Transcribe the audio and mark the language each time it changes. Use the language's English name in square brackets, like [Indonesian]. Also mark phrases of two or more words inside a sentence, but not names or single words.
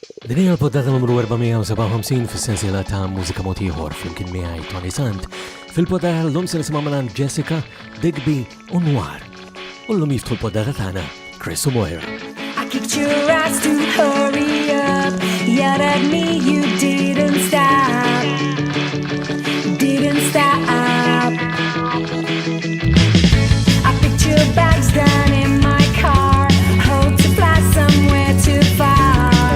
[Maltese] Din hija l-poddata numru 457 fis-sensiela ta' mużika mod ieħor flimkien miegħi Tony Sant. Fil-poddata llum se nisimgħu mingħand Jessica, Digby u Noir. U llum jiftħu l-poddata tagħna Chris u Moira. [English] I kicked your ass to hurry up. Yelled at me, you didn't stop. Didn't stop. I picked your bags down in my car. Hope to fly somewhere too far.